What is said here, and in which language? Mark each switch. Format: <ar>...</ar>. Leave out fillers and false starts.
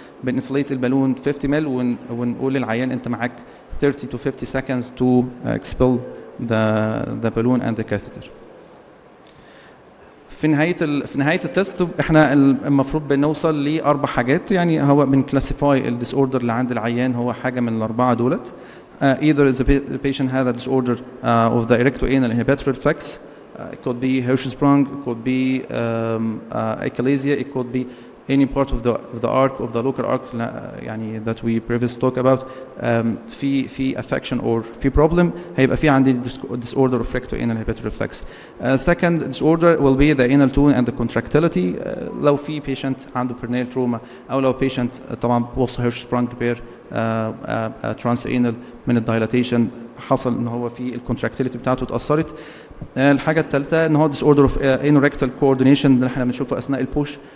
<ar>بنفليت البالون 50 مل ونقول للعيان انت معاك</ar> <en>30 to 50 seconds to expel the balloon and the catheter.</en> <ar>في نهايه التست احنا المفروض بنوصل لاربع حاجات. يعني هو بنكلاسيفاي الديس اوردر اللي عند العيان، هو حاجه من الاربعه دولت.</ar> <en>Either the patient has a disorder of the erectoanal inhibitory reflex. It could be Hirschsprung, it could be achalasia, it could be any part of the arc of the local arc يعني that we previously talked about. في affection or في problem</en> <ar>هيبقى في عندي</ar> <en>disorder of rectoanal inhibitory reflex. Second disorder will be the anal tone and the contractility.</en> <ar>لو في patient عنده perineal trauma، أو لو patient طبعا</ar> <en>post Hirschsprung repair transanal</en> <ar>من الدايلاتيشن حصل ان هو في الكونتراكتيليتي بتاعته اتاثرت. الحاجه الثالثه ان هو</ar> <en>disorder of anorectal coordination</en> <ar>اللي احنا بنشوفه اثناء البوش.</ar>